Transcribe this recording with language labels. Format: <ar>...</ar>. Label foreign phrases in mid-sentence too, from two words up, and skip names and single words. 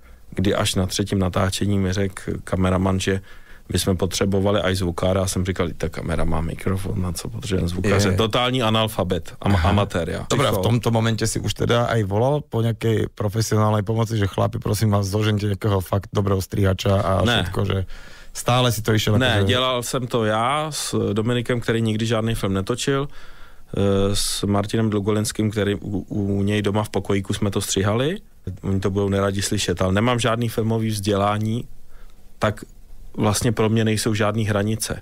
<cs>kdy až na 3. natáčení mi řekl kameraman, že my jsme potřebovali aj zvukára a jsem říkal, ta kamera má mikrofon, na co potřebujeme zvukáře. Totální analfabet, amatér. Ja.</cs> <sk>Dobre, v tomto momente si už teda aj volal po nejakej profesionálnej pomoci, že chlapi, prosím vás, zožente nejakého fakt dobrého strihača a všetko, že stále si to išiel...</sk> <cs>Ne, dělal jsem to já s Dominikem, který nikdy žádný film netočil, s Martinem Dlugolenským, který u něj doma v pokojíku jsme to stříhali. Oni to budou neradi slyšet, ale nemám žádný filmový vzdělání, tak vlastně pro mě nejsou žádný hranice.</cs>